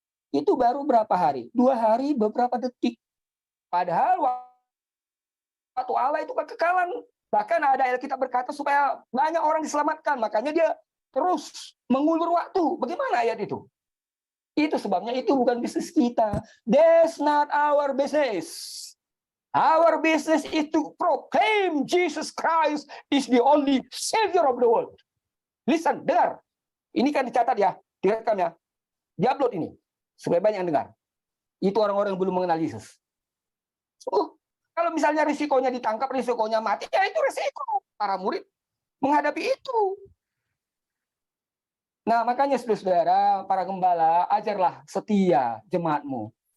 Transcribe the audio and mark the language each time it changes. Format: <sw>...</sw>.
<id>Itu baru berapa hari? 2 hari beberapa detik. Padahal waktu Allah itu kekekalan. Bahkan ada Alkitab berkata supaya banyak orang diselamatkan. Makanya dia terus mengulur waktu. Bagaimana ayat itu? Itu sebabnya itu bukan bisnis kita.</id> <en>That's not our business. Our business is to proclaim Jesus Christ is the only Savior of the world.</en> <id>Listen, dengar. Ini kan dicatat ya, direkam ya. Diupload ini. Supaya banyak yang dengar. Itu orang-orang yang belum mengenal Yesus. Kalau misalnya risikonya ditangkap, risikonya mati, ya itu risiko. Para murid menghadapi itu. Nah, makanya saudara-saudara, para gembala, ajarlah setia jemaatmu.</id>